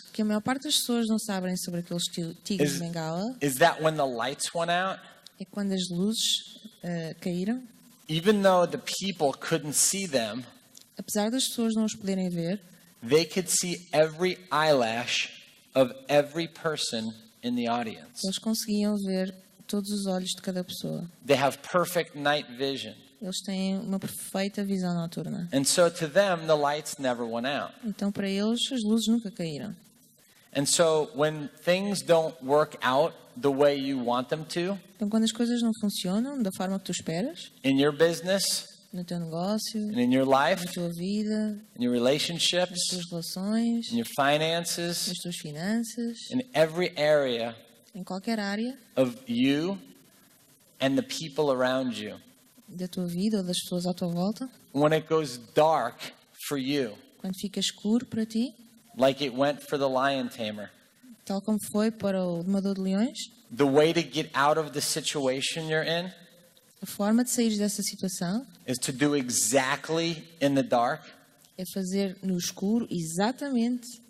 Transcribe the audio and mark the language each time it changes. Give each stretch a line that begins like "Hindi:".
Portuguese: que a maior parte das pessoas não sabem sobre aqueles tigres de Bengala
English: is that when the lights went out,
Portuguese: é que quando as luzes caíram,
English: even though the people couldn't see them,
Portuguese: apesar das pessoas não os poderem ver,
English: they could see every eyelash of every person in the audience.
Portuguese: eles conseguiam ver todos os olhos de cada pessoa.
English: They have perfect night vision.
Portuguese: Eles têm uma perfeita visão noturna.
English: And so to them, the lights never went out.
Portuguese: Então para eles as luzes nunca caíram.
English: And so when things don't work out the way you want them to
Portuguese: Então quando as coisas não funcionam da forma que tu esperas,
English: in your business
Portuguese: no teu negócio,
English: and in your life,
Portuguese: na tua vida,
English: in your
Portuguese: nas
English: relationships,
Portuguese: tuas relações,
English: in your finances,
Portuguese: nas tuas finanças,
English: in every area
Portuguese: em qualquer área
English: of you and the people around you,
Portuguese: da tua vida ou das pessoas à tua volta,
English: when it goes dark for you,
Portuguese: quando fica escuro para ti,
English: like it went for the lion tamer,
Portuguese: tal como foi para o domador de leões,
English: the way to get out of the situation you're in
Portuguese: a forma de sair dessa situação
English: is to do exactly in the dark
Portuguese: é fazer no escuro exatamente